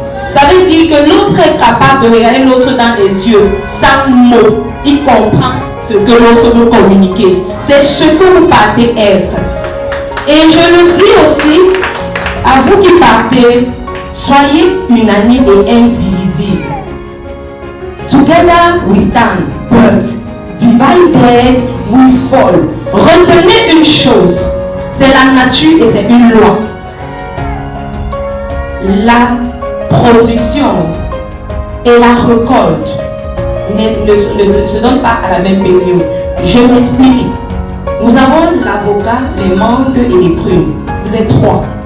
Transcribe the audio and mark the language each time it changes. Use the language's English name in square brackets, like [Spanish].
[French] Ça veut dire que l'autre est capable de regarder l'autre dans les yeux, sans mots. Il comprend ce que l'autre veut communiquer. C'est ce que vous partez être. Et je le dis aussi à vous qui partez, soyez unanimes et indivisibles. [English] Together we stand, but divided we fall. [French] Retenez une chose, c'est la nature et c'est une loi. La production et la récolte ne se donnent pas à la même période. Je m'explique. Nous avons l'avocat, les mangues et les prunes. Vous êtes 3.